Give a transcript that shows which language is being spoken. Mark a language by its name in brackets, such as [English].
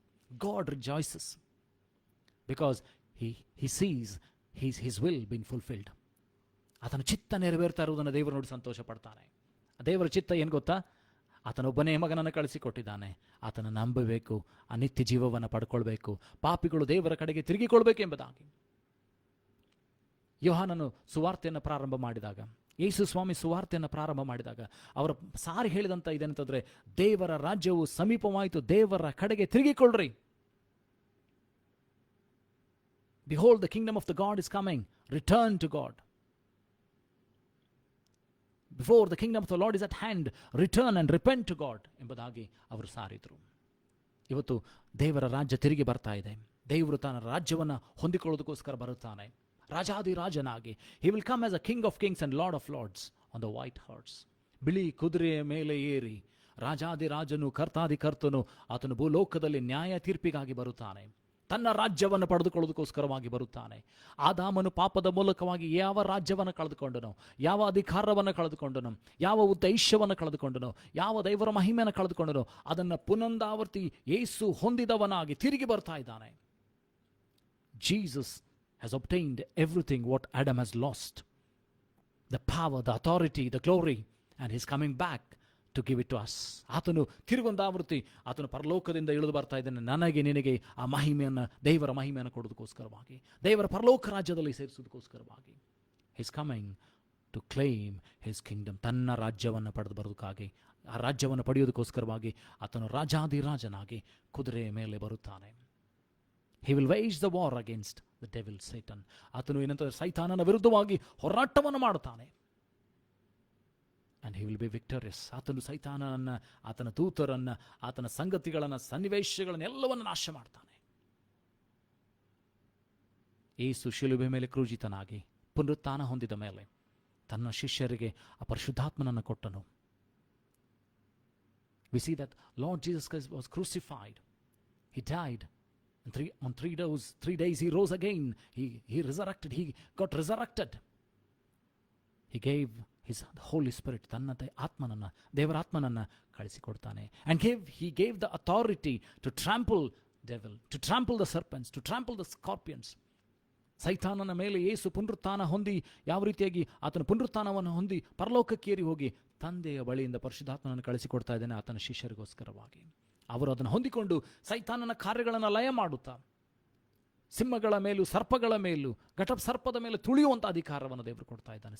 [English] God rejoices because he sees his will being fulfilled. [Kannada] ಆತನ ಚಿತ್ತ ನೆರವೇರ್ತಾ ಇರುವುದನ್ನು ದೇವರು ನೋಡಿ ಸಂತೋಷ ಪಡ್ತಾನೆ. ದೇವರ ಚಿತ್ತ ಏನು ಗೊತ್ತಾ? ಆತನೊಬ್ಬನೇ ಮಗನನ್ನು ಕಳಿಸಿಕೊಟ್ಟಿದ್ದಾನೆ, ಆತನ ನಂಬಬೇಕು, ಆ ನಿತ್ಯ ಜೀವವನ್ನು ಪಡ್ಕೊಳ್ಬೇಕು, ಪಾಪಿಗಳು ದೇವರ ಕಡೆಗೆ ತಿರುಗಿಕೊಳ್ಬೇಕೆಂಬುದಾಗಿ. ಯೋಹಾನನು ಸುವಾರ್ತೆಯನ್ನು ಪ್ರಾರಂಭ ಮಾಡಿದಾಗ, ಯೇಸು ಸ್ವಾಮಿ ಸುವಾರ್ತೆಯನ್ನು ಪ್ರಾರಂಭ ಮಾಡಿದಾಗ ಅವರ ಸಾರಿ ಹೇಳಿದಂಥ ಇದೇನಂತಂದರೆ, ದೇವರ ರಾಜ್ಯವು ಸಮೀಪವಾಯಿತು, ದೇವರ ಕಡೆಗೆ ತಿರುಗಿಕೊಳ್ಳ್ರಿ. [English] Behold, the kingdom of the God is coming. Return to God. Before the kingdom of the Lord is at hand, return and repent to God [Kannada] ಎಂಬುದಾಗಿ ಅವರು ಸಾರಿದರು. ಇವತ್ತು ದೇವರ ರಾಜ್ಯ ತಿರುಗಿ ಬರ್ತಾ ಇದೆ. ದೇವರು ತನ್ನ ರಾಜ್ಯವನ್ನು ಹೊಂದಿಕೊಳ್ಳೋದಕ್ಕೋಸ್ಕರ ಬರುತ್ತಾನೆ, ರಾಜಾದಿರಾಜನಾಗಿ. [English] He will come as a king of kings and lord of lords on the white horse. [Kannada] ಬಿಳಿ ಕುದುರೆಯ ಮೇಲೆ ಏರಿ ರಾಜಾದಿರಾಜನು, ಕರ್ತಾದಿಕರ್ತನು, ಆತನು ಭೂಲೋಕದಲ್ಲಿ ನ್ಯಾಯ ತೀರ್ಪಿಗಾಗಿ ಬರುತ್ತಾನೆ. ತನ್ನ ರಾಜ್ಯವನ್ನು ಪಡೆದುಕೊಳ್ಳೋದಕ್ಕೋಸ್ಕರವಾಗಿ ಬರುತ್ತಾನೆ. ಆದಾಮನು ಪಾಪದ ಮೂಲಕವಾಗಿ ಯಾವ ರಾಜ್ಯವನ್ನು ಕಳೆದುಕೊಂಡನೋ, ಯಾವ ಅಧಿಕಾರವನ್ನು ಕಳೆದುಕೊಂಡನೋ, ಯಾವ ಉದ್ದೇಶವನ್ನು ಕಳೆದುಕೊಂಡನೋ, ಯಾವ ದೇವರ ಮಹಿಮೆಯನ್ನು ಕಳೆದುಕೊಂಡನೋ, ಅದನ್ನು ಪುನಂದಾವರ್ತಿ ಯೇಸು ಹೊಂದಿದವನಾಗಿ ತಿರುಗಿ ಬರ್ತಾ ಇದ್ದಾನೆ. [English] Jesus has obtained everything what Adam has lost. The power, the authority, the glory, and he's coming back to give it to us. [Kannada] ಆತನು ತಿರುಗೊಂದಾವೃತ್ತಿ ಆತನು ಪರಲೋಕದಿಂದ ಇಳಿದು ಬರ್ತಾ ಇದ್ದಾನೆ, ನನಗೆ ನಿನಗೆ ಆ ಮಹಿಮೆಯನ್ನು, ದೇವರ ಮಹಿಮೆಯನ್ನು ಕೊಡೋದಕ್ಕೋಸ್ಕರವಾಗಿ, ದೇವರ ಪರಲೋಕ ರಾಜ್ಯದಲ್ಲಿ ಸೇರಿಸೋದಕ್ಕೋಸ್ಕರವಾಗಿ. [English] Is coming to claim his kingdom. [Kannada] ತನ್ನ ರಾಜ್ಯವನ್ನು ಪಡೆದು ಬರೋದಕ್ಕಾಗಿ, ಆ ರಾಜ್ಯವನ್ನು ಪಡೆಯೋದಕ್ಕೋಸ್ಕರವಾಗಿ ಆತನು ರಾಜಾದಿರಾಜನಾಗಿ ಕುದುರೆಯ ಮೇಲೆ ಬರುತ್ತಾನೆ. [English] He will wage the war against the devil, Satan. [Kannada] ಆತನು ಏನಂತಂದರೆ ಸೈತಾನನ ವಿರುದ್ಧವಾಗಿ ಹೋರಾಟವನ್ನು ಮಾಡುತ್ತಾನೆ. [English] And he will be victorious. [Kannada] ಆತನು ಸೈತಾನನನ್ನು, ಆತನ ದೂತರನ್ನು, ಆತನ ಸಂಗತಿಗಳನ್ನು, ಸನ್ನಿವೇಶಗಳನ್ನು ಎಲ್ಲವನ್ನು ನಾಶ ಮಾಡ್ತಾನೆ. ಯೇಸು ಶಿಲುಬೆ ಮೇಲೆ ಕ್ರೂಜಿತನಾಗಿ ಪುನರುತ್ಥಾನ ಹೊಂದಿದ ಮೇಲೆ ತನ್ನ ಶಿಷ್ಯರಿಗೆ ಆ ಪರಿಶುದ್ಧಾತ್ಮನನ್ನು ಕೊಟ್ಟನು. [English] We see that Lord Jesus Christ was crucified. He died. And on 3 days he rose again. He resurrected. He got resurrected. He gave his Holy Spirit. [Kannada] ತನ್ನ ಆತ್ಮನನ್ನು, ದೇವರ ಆತ್ಮನನ್ನು ಕಳಿಸಿಕೊಡ್ತಾನೆ. [English] And he gave the authority to trample devil, to trample the serpents, to trample the scorpions. [Kannada] ಸೈತಾನನ ಮೇಲೆ ಯೇಸು ಪುನರುತ್ಥಾನ ಹೊಂದಿ, ಯಾವ ರೀತಿಯಾಗಿ ಆತನ ಪುನರುತ್ಥಾನವನ್ನು ಹೊಂದಿ ಪರಲೋಕಕ್ಕೇರಿ ಹೋಗಿ ತಂದೆಯ ಬಳಿಯಿಂದ ಪರಿಶುದ್ಧಾತ್ಮನನ್ನು ಕಳಿಸಿಕೊಡ್ತಾ ಇದ್ದಾನೆ ಆತನ ಶಿಷ್ಯರಿಗೋಸ್ಕರವಾಗಿ. ಅವರು ಅದನ್ನು ಹೊಂದಿಕೊಂಡು ಸೈತಾನನ ಕಾರ್ಯಗಳನ್ನು ಲಯ ಮಾಡುತ್ತಾ, ಸಿಂಹಗಳ ಮೇಲೂ ಸರ್ಪಗಳ ಮೇಲೂ, ಘಟ ಸರ್ಪದ ಮೇಲೆ ತುಳಿಯುವಂಥ ಅಧಿಕಾರವನ್ನು ದೇವರು ಕೊಡ್ತಾ ಇದ್ದಾನೆ.